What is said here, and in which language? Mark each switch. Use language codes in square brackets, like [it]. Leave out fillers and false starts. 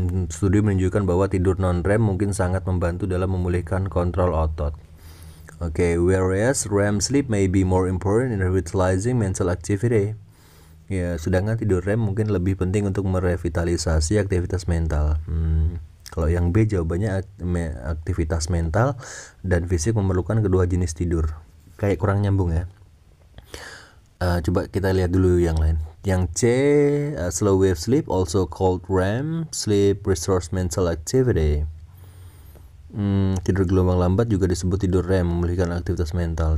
[id] Studi menunjukkan bahwa tidur non-REM mungkin sangat membantu dalam memulihkan kontrol otot. [en] Oke, whereas REM sleep may be more important in revitalizing mental activity. [id] Ya, sedangkan tidur REM mungkin lebih penting untuk merevitalisasi aktivitas mental. Kalau yang B jawabannya aktivitas mental dan fisik memerlukan kedua jenis tidur. Kayak kurang nyambung ya. Coba kita lihat dulu yang lain. [en] Yang C, slow wave sleep also called REM sleep restores mental activity. [id] Tidur gelombang lambat juga disebut tidur REM, memulihkan aktivitas mental.